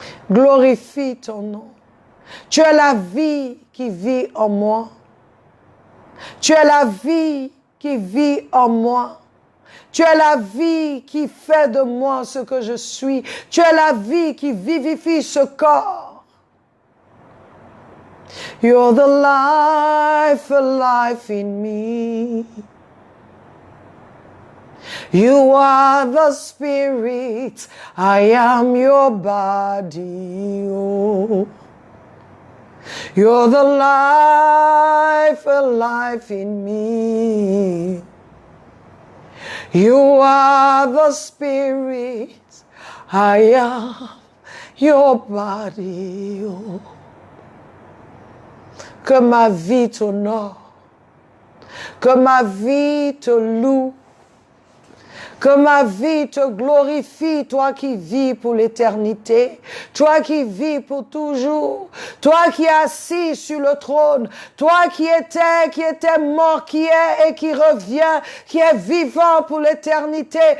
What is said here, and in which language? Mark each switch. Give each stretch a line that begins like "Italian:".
French: Glorifie ton nom. Tu es la vie qui vit en moi. Tu es la vie qui vit en moi. Tu es la vie qui fait de moi ce que je suis. Tu es la vie qui vivifie ce corps.
English: You're the life alive in me. You are the spirit, I am your body. Oh. You're the life alive in me. You are the spirit, I am your body. Oh.
French: Que ma vie t'honore, que ma vie te loue, que ma vie te glorifie, toi qui vis pour l'éternité, toi qui vis pour toujours, toi qui es assis sur le trône, toi qui étais mort, qui est et qui revient, qui est vivant pour l'éternité,